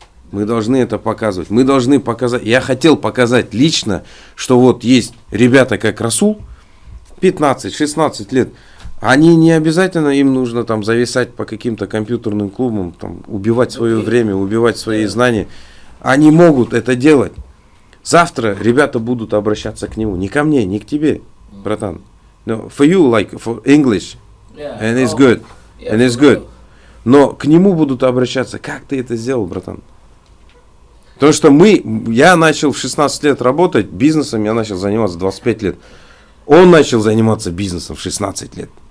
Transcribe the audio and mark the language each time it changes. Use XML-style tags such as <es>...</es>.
<ru>Мы должны это показывать. Мы должны показать. Я хотел показать лично, что вот есть ребята, как Расул, 15-16 лет. Они не обязательно, им нужно там зависать по каким-то компьютерным клубам, там, убивать свое время, убивать свои знания. Они могут это делать. Завтра ребята будут обращаться к нему. Не ко мне, не к тебе, братан.</ru> <en>No, for you, like, for English. And it's good. And it's good.</en> <ru>Но к нему будут обращаться. Как ты это сделал, братан? Потому что я начал в 16 лет работать бизнесом, я начал заниматься в 25 лет. Он начал заниматься бизнесом в 16 лет.</ru>